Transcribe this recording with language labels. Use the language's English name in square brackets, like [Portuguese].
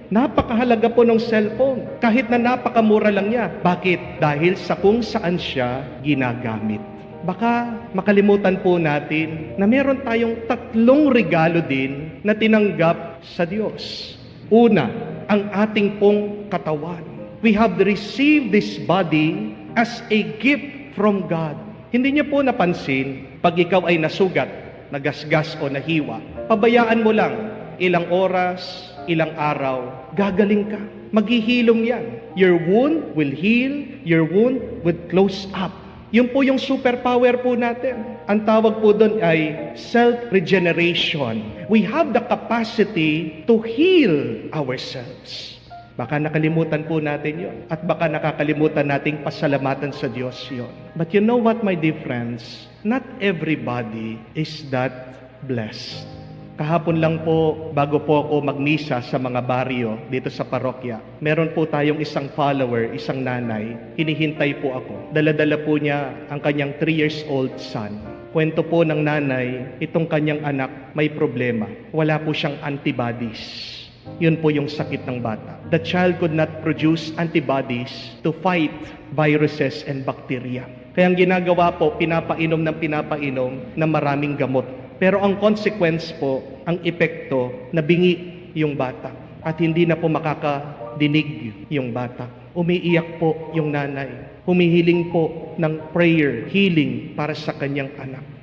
[Filipino] Napakahalaga po ng cellphone, kahit na napakamura lang niya. Bakit? Dahil sa kung saan siya ginagamit. Baka makalimutan po natin na meron tayong 3 regalo din na tinanggap sa Diyos. Una, ang ating pong katawan. [English] We have received this body as a gift from God. [Filipino] Hindi niyo po napansin, pag ikaw ay nasugat, nagasgas o nahiwa, pabayaan mo lang, ilang oras, ilang araw, gagaling ka. Maghihilom yan. [English] Your wound will heal, your wound will close up. [Filipino] Yun po yung superpower po natin. Ang tawag po doon ay self-regeneration. [English] We have the capacity to heal ourselves. [Filipino] Baka nakalimutan po natin yon. At baka nakakalimutan nating pasalamatan sa Diyos yon. [English] But you know what, my dear friends? Not everybody is that blessed. [Filipino] Kahapon lang po, bago po ako magmisa sa mga baryo dito sa parokya, meron po tayong isang follower, isang nanay, hinihintay po ako. Dala-dala po niya ang kanyang 3 years old son. Kwento po ng nanay, itong kanyang anak may problema. Wala po siyang antibodies. Yun po yung sakit ng bata. [English] The child could not produce antibodies to fight viruses and bacteria. [Filipino] Kaya ang ginagawa po, pinapainom ng maraming gamot. Pero ang consequence po, ang epekto, nabingi yung bata. At hindi na po makakadinig yung bata. Umiiyak po yung nanay. Humihiling po ng prayer, healing para sa kanyang anak.